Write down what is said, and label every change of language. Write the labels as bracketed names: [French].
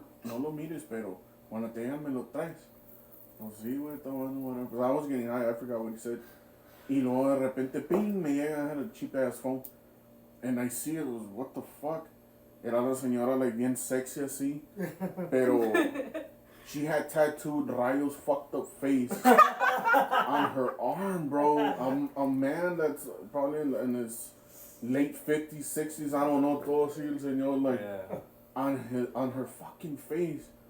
[Spanish] No lo mires, pero cuando te llegan me lo traes. No, sí, güey, está bueno, whatever. [English] Because I was getting high. I forgot what he said. [Spanish] Y luego de repente, ping, me llega. [English] I had a cheap ass phone. And I see it was, what the fuck? [Spanish] Era la señora like bien sexy así. [English] Pero she had tattooed Rayo's fucked up face on her arm, bro. A man that's probably in his late 50s, 60s, I don't know, [Spanish] todo así el señor, [English] like, on her fucking face.